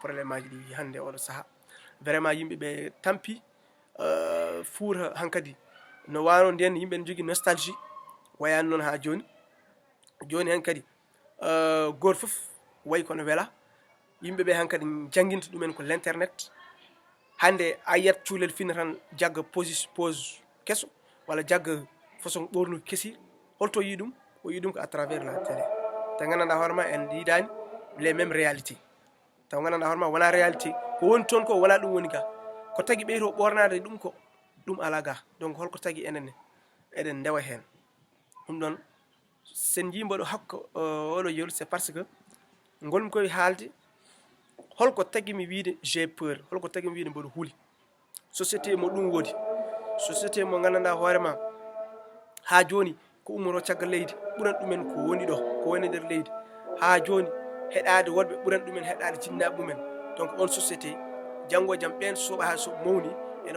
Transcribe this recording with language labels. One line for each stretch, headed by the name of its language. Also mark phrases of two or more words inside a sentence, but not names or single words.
Fula: probléme aji ɗi hande oɗo saaha vraiment yimɓe ɓe tampi fuuta hankkadi no wano nden yimɓe ne jogui nostalgie wayani noon ha joni hen kadi goto foof wayi kono weela yimɓeɓe hankkadi jangguinta ɗumen ko l'internet hande a yiyat cuulel fina tan jagga pose kesso walla jagga façon ɓornuki keesi holto yi ɗum o yi ɗum ko
French: à travers la télé
Fula: taw gandanɗa hoorema en yiidani
French: les mêmes réalité
Fula: taw gandanɗa hoorema wona réalité ko woni toon ko wona ɗum woni ga ko tagui ɓeyto ɓornade ɗum ko ɗum ala ga donc holko tagui enenne eɗen ndewa hen ɗum ɗon sen jimbaɗo hakko oɗo yewru
French: c'est parce
Fula: que gonmi koye haalde holko tagui mi wiide
French: j'ai peur
Fula: holko tagui mi wiide mboɗo huuli société mo ɗum woodi société mo gandanɗa hoorema ha joni ko ummoto caggal leydi ɓuran ɗumen ko woni ɗo ko woni nder leydi ha joni heɗade wonɓe ɓuran ɗumen heɗade jinnaɓe mumen donc on société janggo e jaam ɓen soɓa ha so mawni ene